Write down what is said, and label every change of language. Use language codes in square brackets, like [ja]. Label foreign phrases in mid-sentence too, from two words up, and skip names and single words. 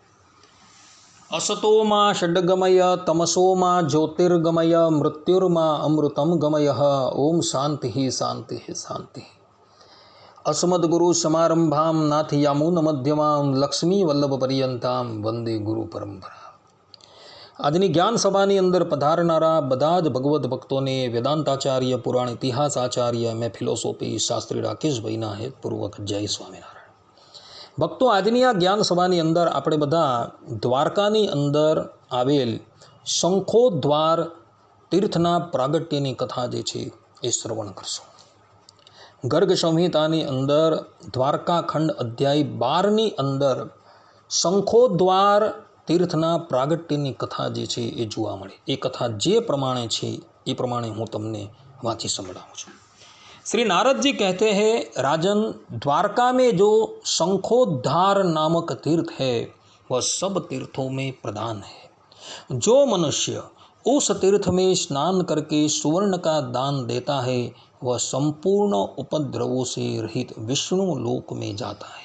[sa] असतो मा षड्गमय तमसो मा ज्योतिर्गमय मृत्युर्मा अमृतं गमयः। ओम शान्तिः शान्तिः शान्तिः। अस्मद्गुरुसमारम्भां नाथयामुनमध्यमां लक्ष्मीवल्लभपर्यन्तां वन्दे गुरुपरम्परा। [gu] આજની જ્ઞાન સભાની અંદર પધારનારા બધા જ ભગવદ્ ભક્તોને વેદાંતાચાર્ય, પુરાણ ઇતિહાસ આચાર્ય, મેં ફિલોસોફી શાસ્ત્રી રાકેશભાઈના હેતપૂર્વક જય સ્વામિનારાયણ. ભક્તો, આજની આ જ્ઞાન સભાની અંદર આપણે બધા દ્વારકાની અંદર આવેલ શંખોદ્વાર તીર્થના પ્રાગટ્યની કથા જે છે એ શ્રવણ કરશું. ગર્ગ સંહિતાની અંદર દ્વારકાખંડ અધ્યાય 12ની અંદર શંખોદ્વાર તીર્થના પ્રાગટ્યની કથા જે છે એ જોવા મળે. એ કથા જે પ્રમાણે છે એ પ્રમાણે હું તમને વાંચી સંભળાવું છું. [hi] श्री नारद जी कहते हैं, राजन, द्वारका में जो शंखोद्धार नामक तीर्थ है वह सब तीर्थों में प्रधान है. जो मनुष्य उस तीर्थ में स्नान करके सुवर्ण का दान देता है वह संपूर्ण उपद्रवों से रहित विष्णु लोक में जाता है.